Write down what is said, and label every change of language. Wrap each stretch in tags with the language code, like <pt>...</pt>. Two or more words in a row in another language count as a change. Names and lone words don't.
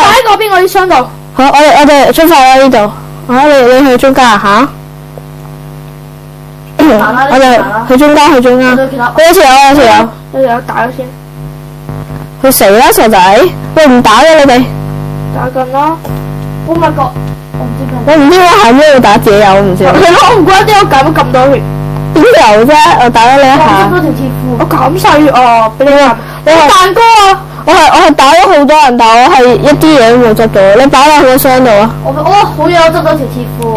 <yue>擺喺嗰邊我啲箱度。好，我哋出發啦呢度。你去中間嚇。我哋去中間。有條友。有打咗先。去死啦傻仔！喂唔打嘅你哋，打緊啦。</yue> <en>Oh my god！</en> <yue>我唔知邊。我唔知我喺邊度打自己有唔知。係咯，我唔怪得我減咗咁多血。邊有啫？我打咗你一下。我條鐵褲。我減晒血啊！俾你話，你蛋糕啊！我係打咗好多人，但我係一啲嘢都冇執到。你擺落去個箱度啊！好嘢！我執到條鐵褲。</yue>